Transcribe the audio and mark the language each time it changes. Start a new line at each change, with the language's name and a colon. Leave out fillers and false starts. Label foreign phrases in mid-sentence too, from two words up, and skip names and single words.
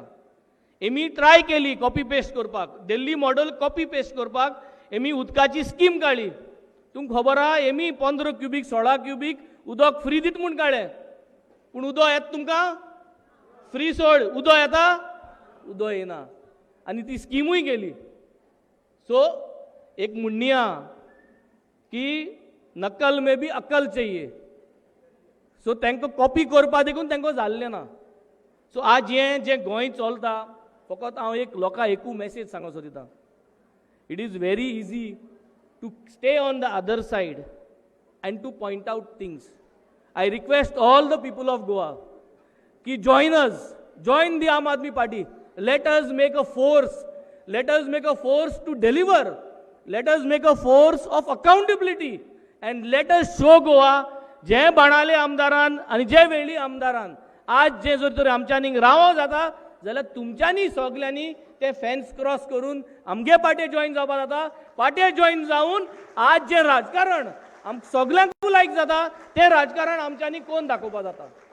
Konkani: एमी ट्राय केली
English: copy paste
Konkani: करपाक, दिल्ली
English: model copy paste
Konkani: करपाक एमी उदकाची स्कीम काडली. तुमकां खबर आहा एमी 15 क्युबीक 16 क्युबीक उदक फ्री दित म्हूण काडलें. पूण उदक येता तुमकां फ्री सोड, उदक येता उदक येना. आनी ती स्किमूय गेली. सो एक म्हणणी आहा की
Hindi: नकल में भी अक्कल चाहिए.
Konkani: सो तांकां कॉपी करपा देखून तांकां जाल्लें ना. सो आज हें जें गोंय चलता फकत हांव एक लोकांक एकू मॅसेज सांगोसो दिता.
English: It is very easy to stay on the other side and to point out things. I request all the people of Goa की join us, join the Aam Aadmi Party. let us make a force, let us make a force to deliver, let us make a force of accountability and let us show Goa
Konkani: जे बाणाले आमदारान आणि जे वेळी आमदारान आज जे जर तर आमच्यानी रावो जाता जाल्यार तुमच्यांनी सगळ्यांनी ते
English: fence cross
Konkani: करून आमगे
English: party join
Konkani: जावपा जाता.
English: party join
Konkani: जावन आज जे राजकारण आम सगळ्यांक लायक जाता ते राजकारण आमच्यांनी कोण दाखोवपा जाता.